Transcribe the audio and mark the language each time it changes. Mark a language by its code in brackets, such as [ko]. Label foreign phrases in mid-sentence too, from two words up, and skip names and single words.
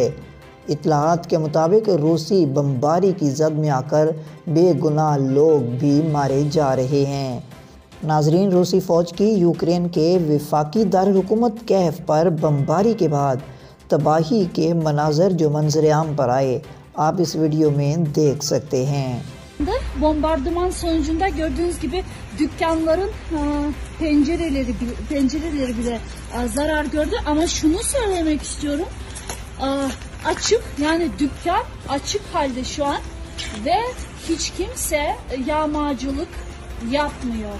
[ur] اطلاعات کے مطابق روسی بمباری کی زد میں آکر بے گناہ لوگ بھی مارے جا رہے ہیں. ناظرین، روسی فوج کی یوکرین کے وفاقی دارالحکومت کیف پر بمباری کے بعد تباہی کے مناظر جو منظرِ عام پر آئے، آپ اس ویڈیو میں دیکھ سکتے ہیں. [tr] Bombardıman sonucunda gördüğünüz gibi dükkanların pencereleri bile zarar gördü. Ama şunu söylemek istiyorum, açık, yani dükkan açık halde şu an ve hiç kimse yağmacılık yapmıyor.